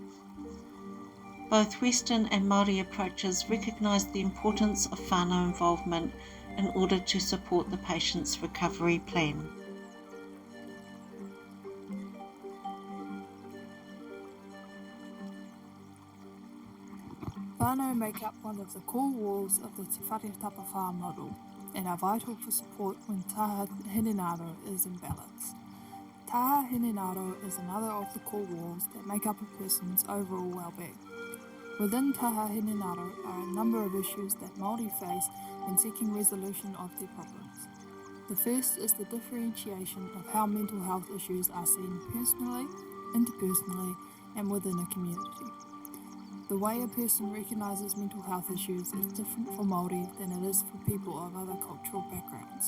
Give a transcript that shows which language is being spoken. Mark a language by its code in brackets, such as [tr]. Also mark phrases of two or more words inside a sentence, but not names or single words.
[en] Both Western and Māori approaches recognise the importance of whānau involvement in order to support the patient's recovery plan. Whānau make up one of the core walls of the Te Whare Tapa Whā model and are vital for support when [mi] taha hinengaro [en] is in balance. [mi] Taha hinengaro [en] is another of the core walls that make up a person's overall well-being. Within [mi] taha hinengaro [en] are a number of issues that Māori face when seeking resolution of their problems. The first is the differentiation of how mental health issues are seen personally, interpersonally, and within a community. The way a person recognises mental health issues is different for Māori than it is for people of other cultural backgrounds.